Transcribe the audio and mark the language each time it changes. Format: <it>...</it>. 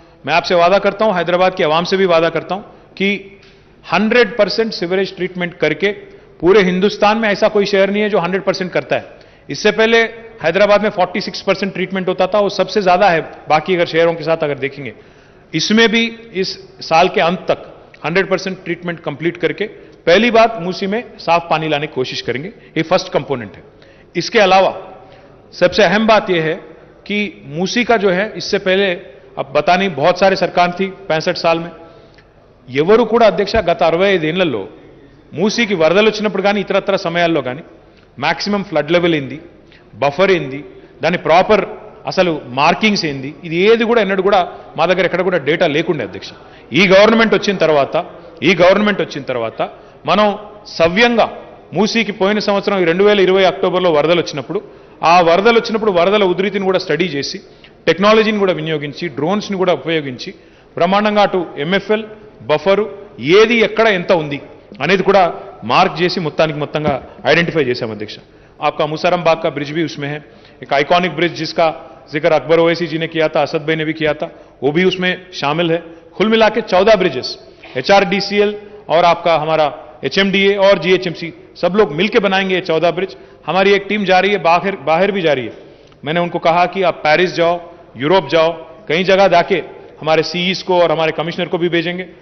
<hi>मैं आपसे वादा करता हूं, हैदराबाद की आवाम से भी वादा करता हूं कि 100% सीवरेज ट्रीटमेंट करके, पूरे हिंदुस्तान में ऐसा कोई शहर नहीं है जो 100% करता है। इससे पहले हैदराबाद में 46% ट्रीटमेंट होता था, वो सबसे ज्यादा है बाकी अगर शहरों के साथ अगर देखेंगे। इसमें भी इस साल के अंत तक 100% ट्रीटमेंट कंप्लीट करके पहली बात मूसी में साफ पानी लाने की कोशिश करेंगे। ये फर्स्ट कंपोनेंट है। इसके अलावा सबसे अहम बात यह है कि मूसी का जो है, इससे पहले अब बता नहीं बहुत सारे सरकार थी 65 साल में,</hi> <te>ఎవరు కూడా అధ్యక్ష గత 65 ఏళ్లలో మూసీకి వరదలు వచ్చినప్పుడు కానీ ఇతరత్ర సమయాల్లో కానీ మాక్సిమం ఫ్లడ్ లెవెల్ ఏంది, బఫర్ ఏంది, దాని ప్రాపర్ అసలు మార్కింగ్స్ ఏంది, ఇది ఏది కూడా ఎన్నడూ కూడా మా దగ్గర ఎక్కడ కూడా డేటా లేకుండే అధ్యక్ష. ఈ గవర్నమెంట్ వచ్చిన తర్వాత మనం సవ్యంగా మూసీకి పోయిన సంవత్సరం 2020 అక్టోబర్లో వరదలు వచ్చినప్పుడు, ఆ వరదలు వచ్చినప్పుడు వరదల ఉధృతిని కూడా స్టడీ చేసి, టెక్నాలజీని కూడా వినియోగించి, డ్రోన్స్ని కూడా ఉపయోగించి బ్రహ్మాండంగా అటు ఎంఎఫ్ఎల్ బఫరు ఏది ఎక్కడ ఎంత ఉంది అనేది కూడా మార్క్ చేసి మొత్తంగా ఐడెంటిఫై చేశాం అధ్యక్ష.</te> <hi>आपका मुसरम बाग का ब्रिज भी उसमें है, एक आइकॉनिक ब्रिज जिसका जिक्र अकबर ओवैसी जी ने किया था, असद भाई ने भी किया था, वो भी उसमें शामिल है. कुल मिला के 14 ब्रिजेस HRDCL और आपका हमारा HMDA और GHMC सब लोग मिलकर बनाएंगे ये 14 ब्रिज. हमारी एक टीम जा रही है, बाहर भी जा रही है. मैंने उनको कहा कि आप पेरिस जाओ, यूरोप जाओ, कई जगह जाके हमारे सीईस को और हमारे कमिश्नर को भी भेजेंगे.</hi>